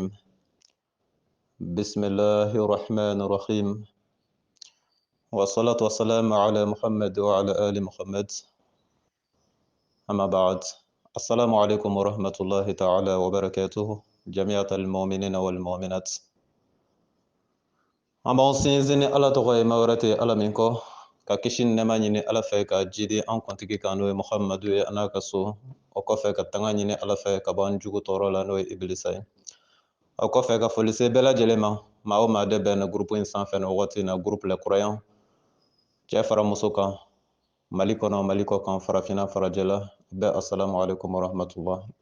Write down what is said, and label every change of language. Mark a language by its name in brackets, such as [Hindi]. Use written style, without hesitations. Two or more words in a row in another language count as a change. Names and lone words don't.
[Arabic] بسم الله الرحمن الرحيم. والصلاة والسلام على محمد وعلى آل محمد. أما بعد، السلام عليكم ورحمة الله تعالى وبركاته جميع المؤمنين والمؤمنات. [Bambara] An b'an sinsin ni Ala tɔgɔ ye, maa wɛrɛ tɛ Ala min kɔ, ka kisi ni nɛɛma ɲini Ala fɛ, ka jidi an kuntigi kan n'o ye Muhamadu ye a n'a ka so. O kɔfɛ ka tanga ɲini Ala fɛ ka bɔ an jugu tɔɔrɔ la n'o ye Ibilisa ye. O kɔfɛ ka foli se bɛɛ lajɛlen ma, maa o maa de bɛn na groupe in sanfɛ ni wagati in na, groupe Les Croyants, cɛ fara muso kan, Mali kɔnɔ Mali kɔ kan, farafinna farajɛ la, bɛɛ [Arabic] السلام عليكم ورحمة الله.